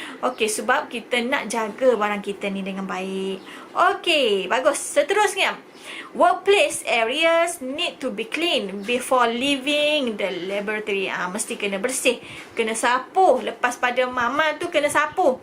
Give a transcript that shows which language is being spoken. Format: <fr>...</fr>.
<ms>Okey, sebab kita nak jaga barang kita ni dengan baik. Okey, bagus. Seterusnya,</ms> <en>workplace areas need to be clean before leaving the laboratory.</en> <ms>Mesti kena bersih, kena sapu. Lepas pada mama tu kena sapu.</ms>